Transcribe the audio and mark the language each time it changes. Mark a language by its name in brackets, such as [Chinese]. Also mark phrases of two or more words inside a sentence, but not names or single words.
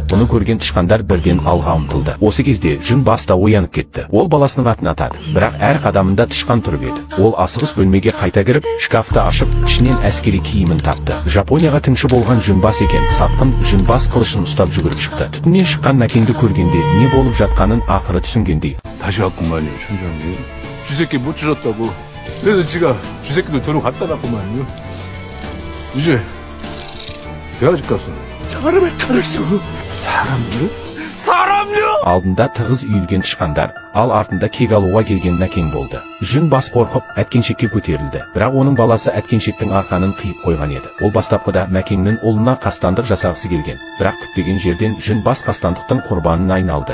[Kazakh] Бұны көрген тышқандар бірден алға ұмтылды. Осы кезде Жүнбас та оянып кетті. Ол баласының атын атады. Бірақ әр қадамында тышқан тұрып еді. Ол асығыс бөлмеге қайта кіріп, шкафты ашып, ішінен әскери киімін тапты. Жапонияға тыңшы болған Жүнбас екен. Сатқын Жүнбас қылышын ұстап жүгіріп шықты. Түтіннен шыққан Мәкенді көргенде не болып жатқанын ақыры түсінгендей. [Korean] 다시 왔구만요, 촌장님. 주새끼 못 줄었다고. 그래서 지가 주새끼도 도로 갖다 놨구만요. 이제 대아집 가서 사람을 탈을수. 사람을? [Kazakh] Алдында тығыз үйілген тышқандар, ал артында кек алуға келген Мәкен болды. Жүнбас қорқып, әткеншекке көтерілді. Бірақ оның баласы әткеншектің арқанын қиып қойған еді. Ол бастапқыда Мәкеннің ұлына қастандық жасағысы келген. Бірақ күтпеген жерден Жүнбас қастандықтың құрбанына айналды.